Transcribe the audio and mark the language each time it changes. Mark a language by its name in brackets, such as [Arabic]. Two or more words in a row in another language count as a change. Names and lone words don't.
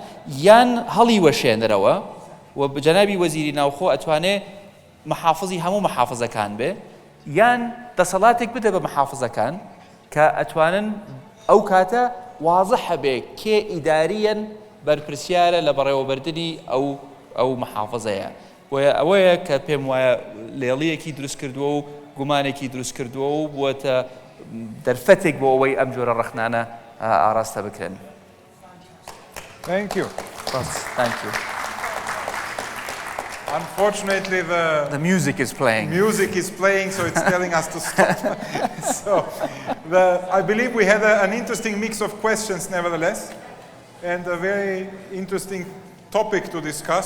[Central Kurdish] یان هەڵی وەشێنەرەوە و جەنابی وەزیری ناوخۆ ئەتوانێ محافظی هەموو محافظەکان بێ یان دەسەڵاتێک بدە بە محافظەکان کە ئەتوانن ئەو کاتە واضحە بێ کێ ئیداریەن بەرپرسیارە لە بەڕێوەبردننی ئەو محافظەیە ئەوەیە کە پێم وایە لێڵیەکی دروست کردووە و گومانێکی دروست کردووە و بووەتە دەرفەتێک بۆ ئەوەی ئەم جۆرە ڕەخنانە ئاراستە بکرێن. [English] Thank you. Thank you. Unfortunately, the music is playing. Music is playing, so it's telling us to stop. So, I believe we had an interesting mix of questions, nevertheless, and a very interesting topic to discuss.